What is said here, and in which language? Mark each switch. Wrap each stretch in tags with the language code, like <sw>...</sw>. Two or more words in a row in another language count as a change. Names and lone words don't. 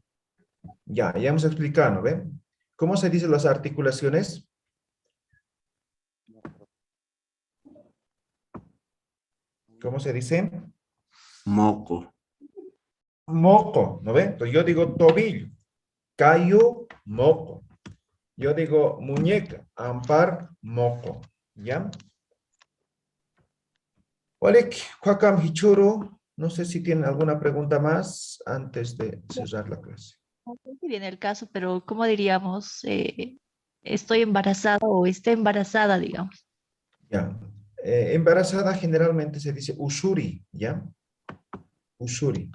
<es>Ya hemos explicado, ¿no ven? ¿Cómo se dicen las articulaciones? ¿Cómo se dice? Moco. Moco, ¿no ven? Entonces yo digo tobillo,</es> <ay>cayo, moco.</ay> <es>Yo digo muñeca,</es> <ay>ampar, moco.</ay> <es>¿Ya?</es> <ay>Olek, Kwakam Hichuru,</ay> <es>no sé si tienen alguna pregunta más antes de cerrar la clase. No sé si viene el caso, pero ¿cómo diríamos? Estoy embarazada o está embarazada, digamos. Ya. Embarazada generalmente se dice usuri, ¿ya? Usuri.</es>